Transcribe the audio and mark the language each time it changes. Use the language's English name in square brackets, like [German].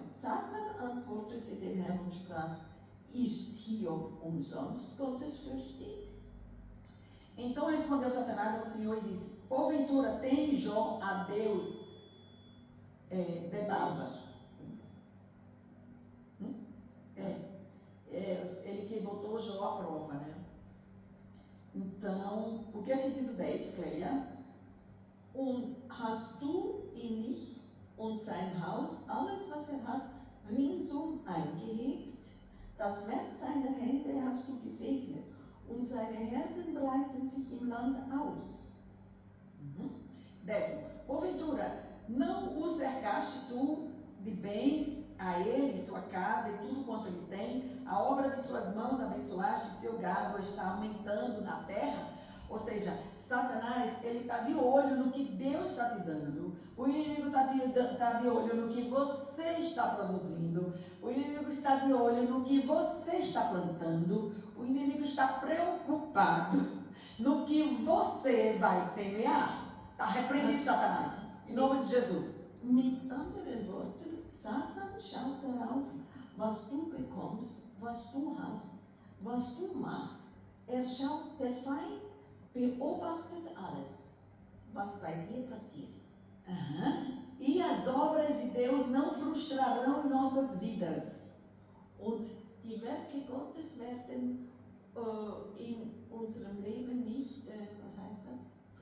[German] Satan antwortete dem Herrn und sprach: Ist Hiob umsonst gottesfürchtig? [Portuguese] Então respondeu Satanás ao Senhor e disse: porventura teme Jó a Deus debaixo? Ele que botou Jó à prova, né? Então, o que é que diz o 10, Cleia? [German] Und hast du ihn nicht und sein Haus, alles was hat, ringsum eingehebt? Das Werk seiner Hände hast du gesegnet. Und seine Herden breiten sich im Land aus. [Portuguese] 10. Porventura, não o cercaste tu de bens a ele, sua casa e tudo quanto ele tem? A obra de suas mãos abençoaste, seu gado está aumentando na terra? Ou seja, Satanás, ele está de olho no que Deus está te dando. O inimigo está de olho no que você está produzindo. O inimigo está de olho no que você está plantando. O inimigo está preocupado no que você vai semear. Está repreendido, Satanás. Em nome de Jesus. [German] Mit anderen Worten, Satan schaut darauf, was du bekommst, was du hast, was du machst. Schaut, der Feind beobachtet alles, was bei dir passiert. [Portuguese] E as obras de Deus não frustrarão em nossas vidas. [German] Und die Werke Gottes werden in unserem Leben nicht, was heißt das?